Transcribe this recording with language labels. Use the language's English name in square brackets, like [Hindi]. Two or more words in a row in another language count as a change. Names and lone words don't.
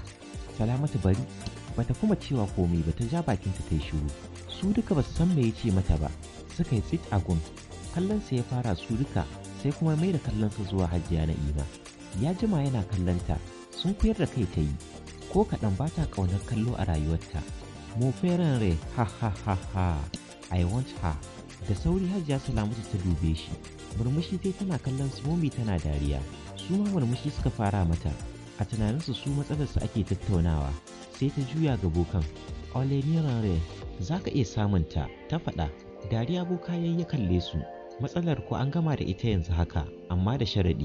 [Hausa] Salamatu bari, bata kuma cewa komai ba ta ja bakinta ta yi shiru. Su duka ba su san me ya ce mata ba, suka yi tsit a gun. Kallon sa ya fara su duka, sai kuma mai da kallon sa zuwa Hajiya Na'ima. Ya jima yana kallon ta, sun koyar da kai ta yi, ko kaɗan ba ta ƙaunar kallo a rayuwarta. [Yoruba] Mo feren re, ha ha ha ha, [English] I want her. [Hausa] Da sauri Hajiya Salamatu ta dube shi, murmushi dai tana kallon su momi tana dariya. Su ma murmushi suka fara mata, a tunaninsu su matsalarsu ake tattaunawa. Sai ta juya ga bokan. Ole Nirare, za ka iya samunta, ta faɗa. Dariya boka yayi ya kalle su. Matsalar ku an gama da ita yanzu haka, amma da sharaɗi.